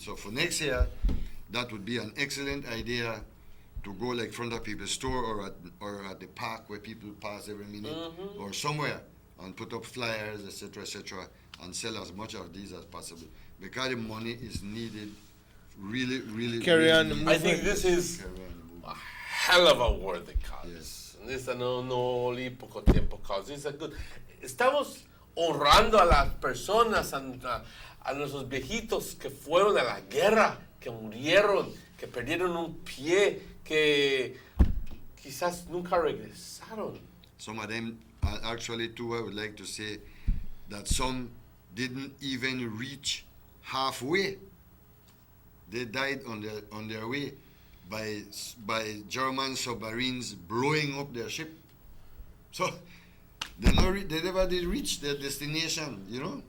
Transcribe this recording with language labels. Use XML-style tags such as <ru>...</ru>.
<en>So for next year, that would be an excellent idea to go like front of people's store or at the park where people pass every minute or somewhere and put up flyers, etc., and sell as much of these as possible because the money is needed really, really. Carry really on the I think this is a hell of a worthy cause. Yes. This no only</en> <es>poco tiempo</es> <en>cause. It's a good.</en> <es>Estamos honrando a las personas, a nuestros viejitos que fueron a la guerra, que murieron, que perdieron un pie, que quizás nunca regresaron.</es> <en>Some of them, actually, too, I would like to say that some didn't even reach halfway. They died on their way by German submarines blowing up their ship. So they never did reach their destination, you know.</en>